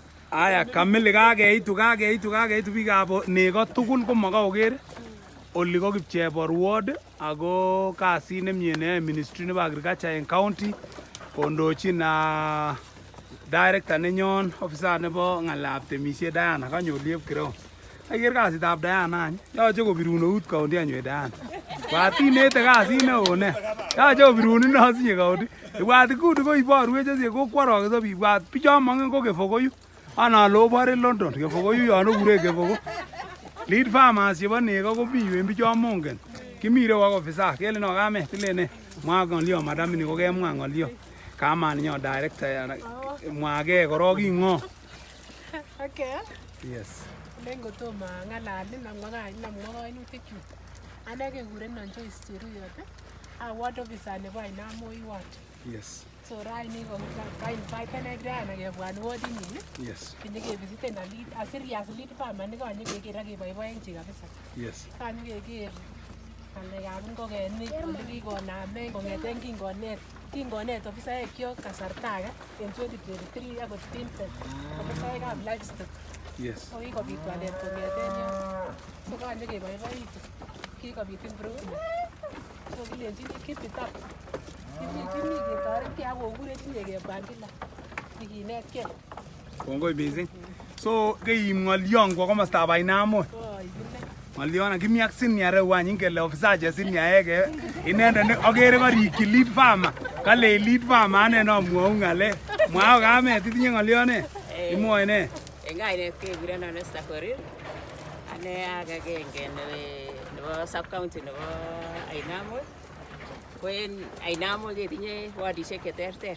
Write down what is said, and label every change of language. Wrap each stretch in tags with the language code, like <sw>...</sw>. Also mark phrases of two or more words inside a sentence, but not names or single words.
<kln>Aya kamili kakeitu biikab nego tugul komokoker oli ko Kipchebor ward ako kasit nemie neyoe ministry nebo agriculture en county kondochin director nenyon officer nebo ng'alab temisiet Diana kanyoliep kirao. Aiker kasitab Diana any yoche kobirun eut county anywe Diana. Kwatinete kasit neo ne. Yoche kobirun ino asinye county. Ibwat ikuni ko iborwech asinye kokworokeso biik. Ibwat bichon mongen ko Kefogoyu. Ana lo obore London Kefogoyu yon okure Kefogo.</kln> <en>Lead farmers</en> <kln>chebo nego ko mi yu en bichon mongen. Kimi ireu ak officer kele no kamet tilene mwa ng'olyo madam ini ko kemwa ng'olyo. Kamani nyo director mwage korok ing'o.</kln> <en>Okay. Yes.</en> <kln>Lengo tomo ng'alalin namwa kainutikchu. Ane kekurenon Joyce Cheruyot.</kln> <en>Ward officer</en> <kln>nebo Ainamoi ward.</kln> <en>Yes.</en> <kln>So raini ko invite Diana kebwan ward ini.</kln> <en>Yes.</en> <kln>Kinyekevisiten</kln> <en>a serious lead farmer</en> <kln>nekanyekeker ak keboiboenchi kabisa.</kln> <en>Yes.</en> <kln>Kanyekeker ng'alekab ngokenik ole kikonamen kong'eten kingonet ofisaekyok kasarta age en 2023 akot Vincent ofisaekab livestock.</kln> <en>Yes.</en> <kln>So kikobit walet kong'eten yon. So kanyekeboiboitu. Kikobit improvement. So kilenjini</kln> <en>keep it up.</en> <kln>Kimi ketoretkei ak kokurech inye kebwan kila sikinetkei. Kongoi mising. So keim ng'olyon kwa komostab Ainamoi. Ng'olyon kimi ak senior reu any ingele officer che senior ege inendet akere korikyi</kln> <en>lead farmer.</en> <kln>Kale</kln> <en>lead farmer</en> <kln>ane nomwou ng'alek. Mwao kamet itinye ng'olyon ne? Imwoe ne? En kainet kekurenon Esther Korir. Ane agenge nebo</kln> <en>sub county</en> <kln>nebo Ainamoi. Ko en Ainamoi ketinye wardishek cheterter.</kln>